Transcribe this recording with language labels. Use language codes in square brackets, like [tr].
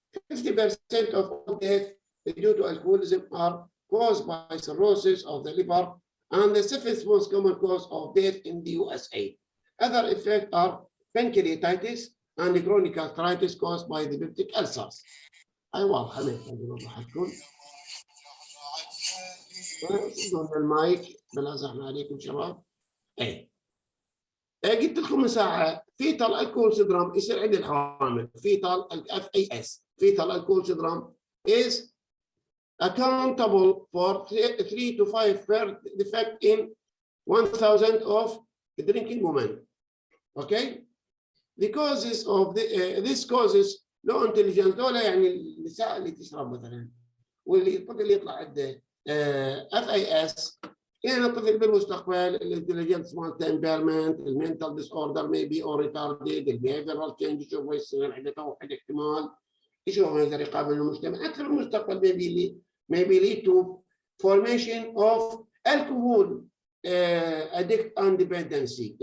[en] 50% of death due to alcoholism are caused by cirrhosis of the liver, and the fifth most common cause of death in the USA. Other effects are pancreatitis and chronic arthritis caused by the peptic ulcers. [ar] أيوة خلينا نوضح لكم. دون المايك بلا زحمة عليكم شباب. قلت لكم من ساعة فيتال الكول سيندروم يصير عند الحوامل. [en] Fetal FAS fetal alcohol syndrome is accountable for 3 to 5 birth defect in 1,000 of drinking women. Okay? The causes of this causes low intelligence. [ar] دول يعني النساء اللي تشرب مثلا واللي الطفل اللي يطلع عنده FAS، يعني الطفل بالمستقبل الانتليجنس مالته امبيرمنت، المنتال ديس اوردر ميبي او ريتاردد، البيهيفيرال تشينج يشوفه يصير عنده توحد احتمال، يشوفه يقدر يقابل المجتمع اكثر المستقبل [en] maybe lead to formation of alcohol addict and dependency.